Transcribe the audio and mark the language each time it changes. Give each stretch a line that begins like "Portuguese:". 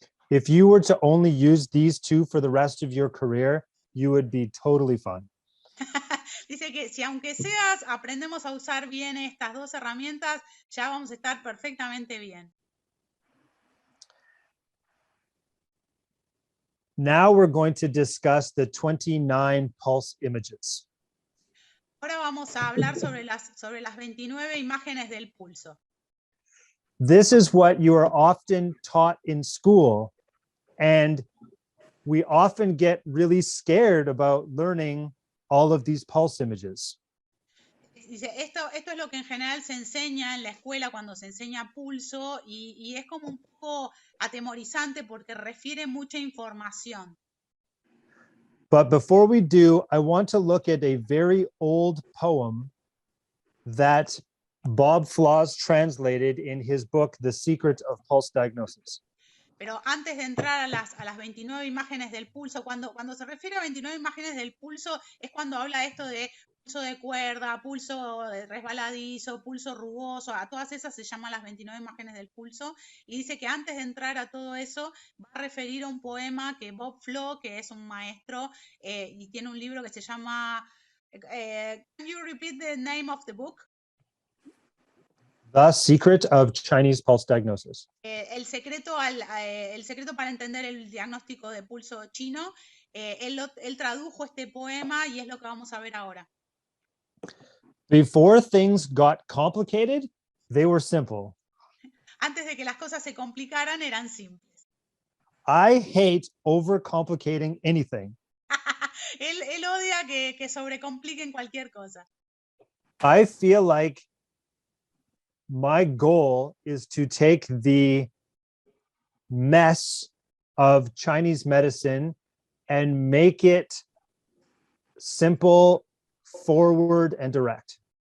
English: If you were to only use these 2 for the rest of your career, you would be totally fine.
Spanish: Dice que si aunque seas, aprendemos a usar bien estas 2 herramientas, ya vamos a estar perfectamente bien.
English: Now we're going to discuss the 29 pulse images.
Spanish: Ahora vamos a hablar sobre las 29 imágenes del pulso.
English: This is what you are often taught in school, and we often get really scared about learning all of these pulse images.
Spanish: Dice, esto es lo que en general se enseña en la escuela cuando se enseña pulso y es como un poco atemorizante porque refiere mucha información.
English: But before we do, I want to look at a very old poem that Bob Flaws translated in his book, The Secret of Pulse Diagnosis.
Spanish: Pero antes de entrar a las 29 imágenes del pulso, cuando se refiere a 29 imágenes del pulso, es cuando habla esto de pulso de cuerda, pulso resbaladizo, pulso rugoso, a todas esas se llaman las 29 imágenes del pulso, y dice que antes de entrar a todo eso va a referir a un poema que Bob Flaw, que es un maestro, y tiene un libro que se llama,
English: can you repeat the name of the book? The Secret of Chinese Pulse Diagnosis.
Spanish: El secreto para entender el diagnóstico de pulso chino, él tradujo este poema y es lo que vamos a ver ahora.
English: Before things got complicated, they were simple.
Spanish: Antes de que las cosas se complicaran, eran simples.
English: I hate overcomplicating anything.
Spanish: Él odia que sobrecompliquen cualquier cosa.
English: I feel like my goal is to take the mess of Chinese medicine and make it simple, forward, and direct.